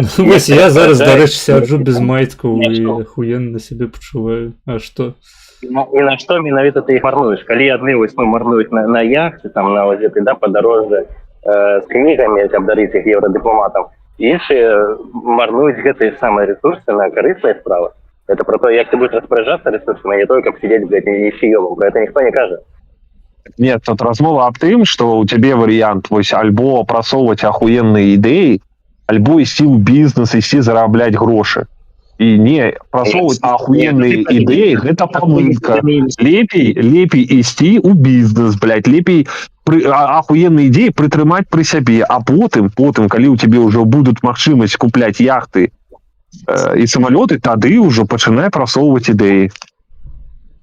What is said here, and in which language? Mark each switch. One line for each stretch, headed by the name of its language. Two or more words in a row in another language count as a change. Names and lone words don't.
Belarusian: Вось я зараз, дарэчы, сяджу без майткаў і ахуенна сябе пачуваю. А што? І на што менавіта ты іх марнуеш? Калі адны вось марнуюць на яхты, там, на вось гэтай, да, падарожжа з кнігамі, каб дарыць іх еўрадыпламатам, іншыя марнуюць гэтыя самыя рэсурсы на карысныя справы.
Russian: Это про то, як ты будешь распоряжаться ресурсами, а не только сидеть, блядь, и фиёвым. Про это никто не кажет. Нет,
Belarusian: тут размова аб тым, што у цябе варыянт вось альбо прасоўваць ахуенныя ідэі, альбо ісці ў бізнес, ісці зарабляць грошы. І не прасоўваць ахуенныя ідэі, гэта памылка. Лепей ісці ў бізнес, блядь, лепей
Russian: ахуенные идеи
Belarusian: прытрымаць пры сябе, а потым, калі ў цябе ўжо будуць магчымасць купляць яхты і самалёты, тады ўжо пачынай прасоўваць ідэі.